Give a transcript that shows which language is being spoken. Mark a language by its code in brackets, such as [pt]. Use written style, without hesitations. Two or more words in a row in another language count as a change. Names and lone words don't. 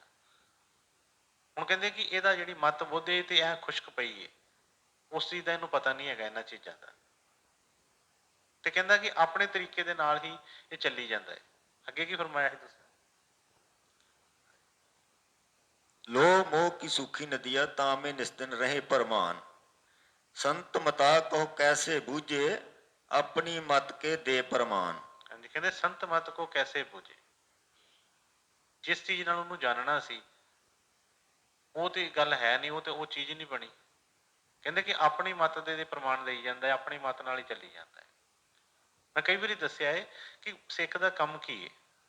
[pa] ਹੁਣ ਕਹਿੰਦੇ ਕਿ ਇਹਦਾ ਜਿਹੜੀ ਮੱਤ ਬੁੱਧ ਹੈ ਤੇ ਐ ਖੁਸ਼ਕ ਪਈ ਹੈ, ਉਸ ਚੀਜ਼ ਦਾ ਇਹਨੂੰ ਪਤਾ ਨਹੀਂ ਹੈਗਾ ਇਹਨਾਂ ਚੀਜ਼ਾਂ ਦਾ, ਤੇ ਕਹਿੰਦਾ ਕਿ ਆਪਣੇ ਤਰੀਕੇ ਦੇ ਨਾਲ ਹੀ ਇਹ ਚੱਲੀ ਜਾਂਦਾ ਹੈ। ਅੱਗੇ ਕੀ ਫਰਮਾਇਆ ਸੀ ਤੁਸੀਂ? [hi] ਲੋਭ ਮੋਹ की सूखी नदिया तामे निस्दिन रहे परमान, संत मता कहो कैसे बूझे, अपनी मत के दे परमान। [pa] ਹਾਂਜੀ, ਕਹਿੰਦੇ ਸੰਤ ਮਤ ਕੋ ਕੈਸੇ ਬੂਝੇ, ਜਿਸ ਚੀਜ਼ ਨਾਲ ਉਹਨੂੰ ਜਾਣਨਾ ਸੀ ਉਹ ਤੇ ਗੱਲ ਹੈ ਨਹੀਂ, ਉਹ ਤੇ ਉਹ ਚੀਜ਼ ਨਹੀਂ ਬਣੀ। ਕਹਿੰਦੇ ਕਿ ਆਪਣੀ ਮਤ ਦੇ ਪ੍ਰਮਾਣ ਲਈ ਜਾਂਦਾ ਹੈ, ਆਪਣੀ ਮਤ ਨਾਲ ਹੀ ਚੱਲੀ ਜਾਂਦਾ ਹੈ। ਮੈਂ ਕਈ ਵਾਰੀ ਦੱਸਿਆ ਹੈ ਕਿ ਸਿੱਖ ਦਾ ਕੰਮ ਕੀ ਹੈ।